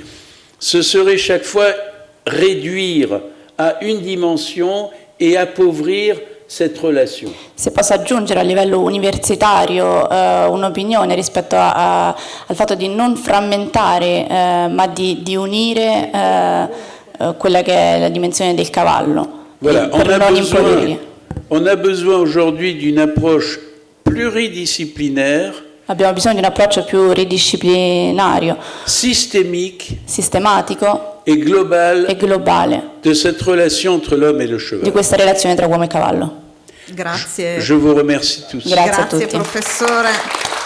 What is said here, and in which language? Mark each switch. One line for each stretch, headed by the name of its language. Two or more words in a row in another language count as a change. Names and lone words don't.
French: Ce serait chaque fois réduire à une dimension et appauvrir cette relation.
Italian: Se posso aggiungere a livello universitario un'opinione rispetto al fatto di non frammentare ma di unire quella che è la dimensione del cavallo,
French: Voilà,
Italian: per non implodirli.
French: on a besoin aujourd'hui d'une approche pluridisciplinaire,
Italian: Abbiamo bisogno di un approccio più ridisciplinario,
French: systémique
Italian: sistematico
French: et globale
Italian: e globale
French: de cette relation entre l'homme et le
Italian: di
French: cheval.
Italian: questa relazione tra uomo e cavallo. Grazie.
French: Je vous remercie tous.
Italian: Grazie a Grazie tutti. professore.